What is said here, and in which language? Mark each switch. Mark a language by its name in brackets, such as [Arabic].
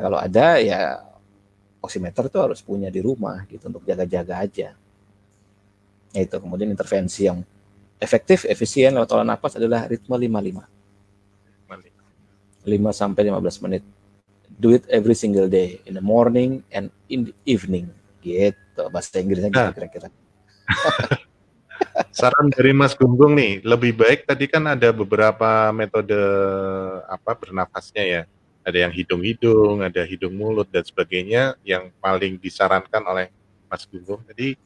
[Indonesian] Kalau ada ya oximeter itu harus punya di rumah gitu untuk jaga-jaga aja. Itu kemudian intervensi yang efektif, efisien lewat olah napas adalah ritme 55. 5 sampai 15 menit. [English] Do it every single day, in the morning and in the evening. [Indonesian] Gitu, bahasa Inggrisnya gitu kira-kira. Saran dari Mas Gunggung nih, lebih baik tadi kan ada beberapa metode bernafasnya ya. Ada yang hidung-hidung, ada hidung mulut dan sebagainya yang paling disarankan oleh Mas Gunggung. Jadi